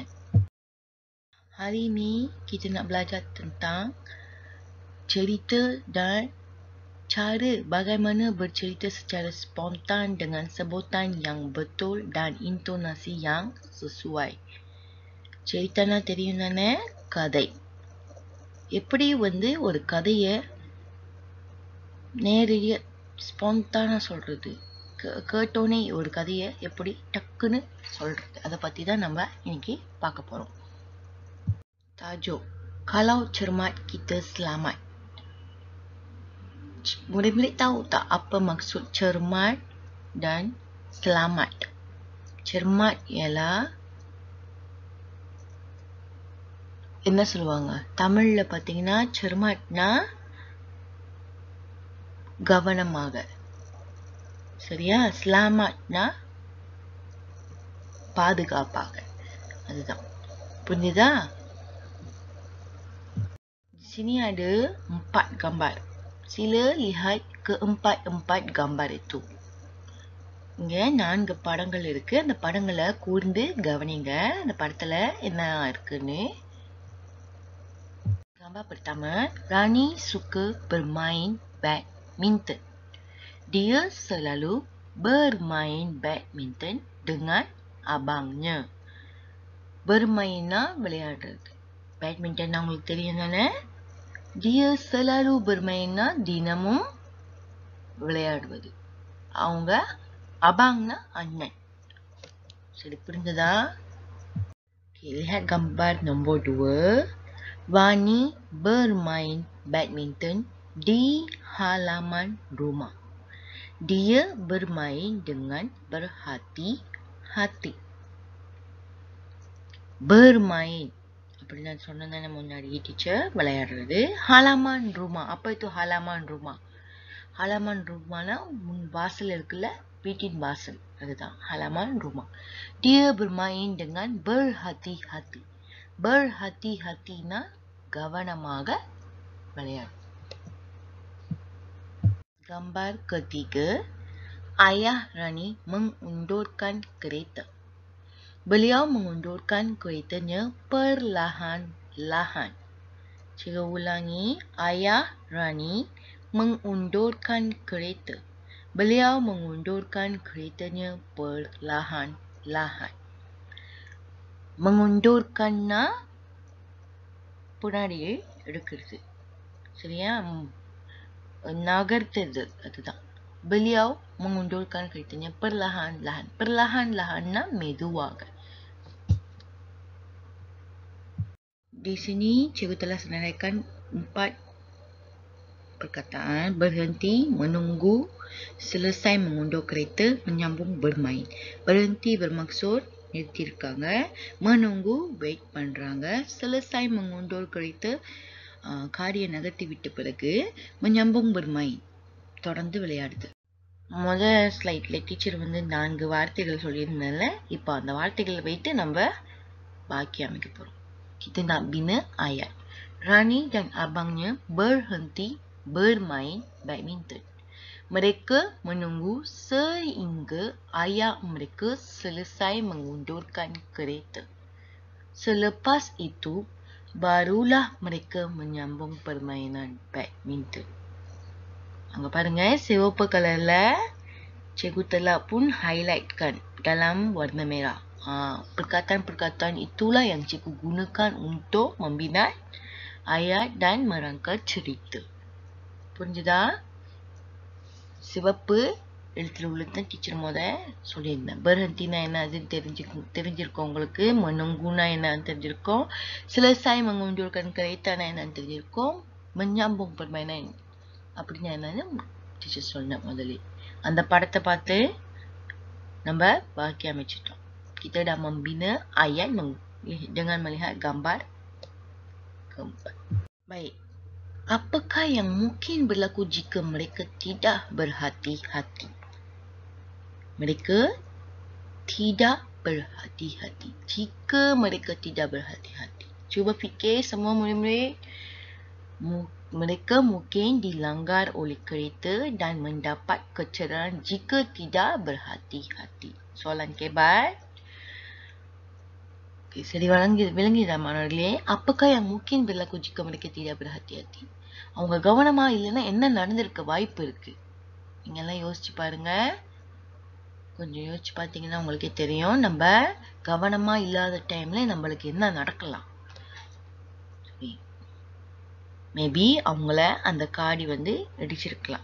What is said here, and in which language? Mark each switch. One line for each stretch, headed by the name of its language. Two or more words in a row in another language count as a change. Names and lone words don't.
Malay: Hari ini kita nak belajar tentang cerita dan cara bagaimana bercerita secara spontan dengan sebutan yang betul dan intonasi yang sesuai.
Tamil: Ceritana தெரியும் தானே? கதை. எப்படி ஒரு கதையை நேரடியாக ஸ்பான்டானாக சொல்கிறது, கேட்டோன்னே ஒரு கதையை எப்படி டக்குன்னு சொல்கிறது, அதை பற்றி தான் நம்ம இன்னைக்கு பார்க்க போகிறோம்.
Malay: Tajuk, kalau cermat kita selamat. Murid-murid tahu tak apa maksud cermat dan selamat? Cermat ialah
Tamil: என்ன சொல்லுவாங்க, தமிழ்ல பார்த்தீங்கன்னா cermatனா கவனமாக, சரியா? selamatனா பாதுகாப்பாக. அதுதான், புரிஞ்சுதா?
Malay: Di sini ada 4 gambar. Sila lihat keempat-empat gambar itu.
Tamil: இங்க 4 படங்கள் இருக்கு. அந்த படங்களை கூர்ந்து கவனிங்க. அந்த படத்துல என்ன இருக்குன்னு.
Malay: Gambar pertama, Rani suka bermain badminton. Dia selalu bermain badminton dengan abangnya.
Tamil: Bermainnya விளையாடுறது. Badminton உங்களுக்கு தெரியும் தானே?
Malay: Dia selalu bermainnya
Tamil: தினமும் விளையாடுவது. அவங்க abangnya அண்ணன். சரி, புரிஞ்சதா?
Malay: Lihat gambar nombor 2. Vani bermain badminton di halaman rumah. Dia bermain dengan berhati-hati.
Tamil: Bermain அப்படி நான் சொன்னேன் முன்னாடி டீச்சர், விளையாடுறது.
Malay: halaman rumah, apa itu halaman rumah? halaman rumah
Tamil: னா முன் வாசல் இருக்குல்ல, வீட்டின் வாசல், அதுதான்
Malay: halaman rumah. Dia bermain dengan berhati-hati.
Tamil: Berhati-hatiனா கவனமாக விளையாடு.
Malay: Gambar ketiga, ayah Rani mengundurkan kereta. Beliau mengundurkan keretanya perlahan-lahan. Cikgu ulangi, ayah Rani mengundurkan kereta. Beliau mengundurkan keretanya perlahan-lahan.
Tamil: Mengundurkannya பின்னாடி எடுக்கிறது, சரியா? நகர்த்துது, அதுதான்.
Malay: Beliau mengundurkan keretanya perlahan-lahan.
Tamil: Perlahan-lahannya மெதுவாக.
Malay: Di sini cikgu telah senaraikan 4 perkataan: berhenti, menunggu, selesai mengundur kereta, menyambung bermain. Berhenti bermaksud நிறுத்தியிருக்காங்க. menunggu
Tamil: wait பண்றாங்க.
Malay: selesai mengundur kereta
Tamil: காரியை நகர்த்தி விட்ட பிறகு
Malay: menyambung bermain
Tamil: தொடர்ந்து விளையாடுது. முதல் ஸ்லைட்ல டீச்சர் 4 வார்த்தைகள் சொல்லியிருந்தால, இப்போ அந்த வார்த்தைகளை வைத்து நம்ம வாக்கியம் அமைக்க போறோம்.
Malay: Kita nak bina ayat. Rani dan abangnya berhenti bermain badminton. Mereka menunggu sehingga ayah mereka selesai mengundurkan kereta. Selepas itu, barulah mereka menyambung permainan badminton.
Tamil: அங்க பாருங்க, சிவப்பு கலர்ல
Malay: cikgu telah pun highlightkan dalam warna merah. Perkataan-perkataan itulah yang cikgu gunakan untuk membina ayat dan merangkai cerita.
Tamil: புரிஞ்சுதா? சிவப்பு எழுத்துல உள்ளதான் டீச்சர் சொல்லியிருந்தேன். berhentiனா என்னதுன்னு தெரிஞ்சிருக்கோம் உங்களுக்கு. menungguனா என்னன்னு தெரிஞ்சிருக்கோம்.
Malay: selesai mengundurkan kereta
Tamil: என்னன்னு தெரிஞ்சிருக்கோம்.
Malay: menyambung permainan
Tamil: அப்படின்னா என்னன்னு டீச்சர் சொன்னேன் முதல்ல. அந்த படத்தை பார்த்து நம்ம வாக்கியம் அமைச்சிட்டோம்.
Malay: Kita dah membina ayat dengan melihat gambar keempat. Baik. Apakah yang mungkin berlaku jika mereka tidak berhati-hati? Mereka tidak berhati-hati. Jika mereka tidak berhati-hati. Cuba fikir semua murid-murid. Mereka mungkin dilanggar oleh kereta dan mendapat kecederaan jika tidak berhati-hati. Soalan kebat. Okay, saya
Tamil: விளங்கிதான் மாணவர்களே.
Malay: Apakah yang mungkin berlaku jika mereka tidak berhati-hati?
Tamil: அவங்க கவனமா இல்லைன்னா என்ன நடந்திருக்க வாய்ப்பு இருக்கு? நீங்க எல்லாம் யோசிச்சு பாருங்க. கொஞ்சம் யோசிச்சு பார்த்தீங்கன்னா உங்களுக்கே தெரியும். நம்ம கவனமா இல்லாத டைம்ல நம்மளுக்கு என்ன நடக்கலாம்? மேபி அவங்கள அந்த காடி வந்து இடிச்சிருக்கலாம்.